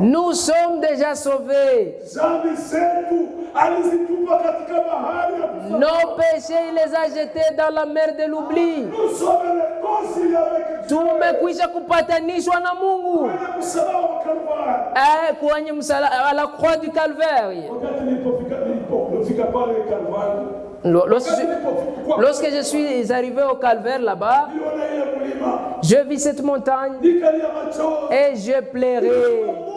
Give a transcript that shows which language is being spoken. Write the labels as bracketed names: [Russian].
[French] Nous sommes déjà sauvés. [Swahili] Dhambi zetu alizitupa katika bahari ya kusamehe. [French] Nos péchés, il les a jetés dans la mer de l'oubli. Nous sommes réconciliés avec Dieu. [Swahili] Tumekwisha kupatanishwa na Mungu. Kwenye msalaba wa Kalvari. Kwenye msalaba [French] à la croix du Calvaire. [Swahili] Wakati nilipofika pale Kalvari. [French] Lorsque je suis arrivé au Calvaire là-bas, je vis cette montagne et je pleurais.